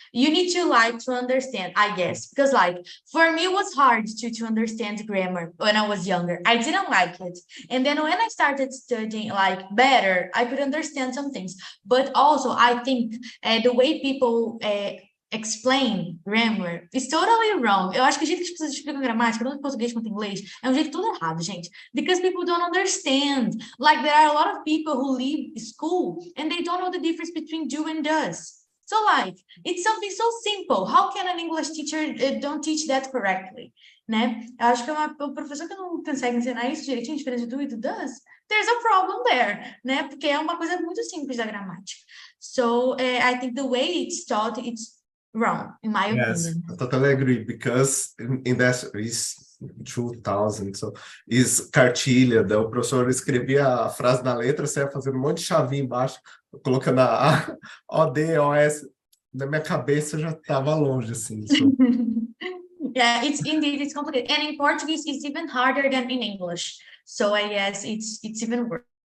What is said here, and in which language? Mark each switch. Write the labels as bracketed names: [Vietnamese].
[English] You need to like to understand, I guess, because like for me it was hard to understand grammar when I was younger. I didn't like it. And then when I started studying like better, I could understand some things. But also I think the way people explain grammar is totally wrong. [Portuguese] Eu acho que o jeito que as pessoas explicam gramática, tanto em português quanto em inglês, é um jeito todo errado, gente. [English] Because people don't understand. Like, there are a lot of people who leave school and they don't know the difference between do and does. So, like, it's something so simple. How can an English teacher don't teach that correctly? [Portuguese] Né? Eu acho que um professor que não consegue ensinar isso direitinho, a diferença do do e do does, [English] there's a problem there, [Portuguese] né? Porque é uma coisa muito simples da gramática. [English] So, I think the way it's taught, it's wrong, in my opinion. I totally agree, because in that is 2000, so is cartilha, [Portuguese] o professor escrevia a frase na letra, você ia fazendo um monte de chavinha embaixo, colocando a O, D, O, S, na minha cabeça já estava longe, assim. [English] So. Yeah, it's complicated, and in Portuguese it's even harder than in English, so I guess it's even worse.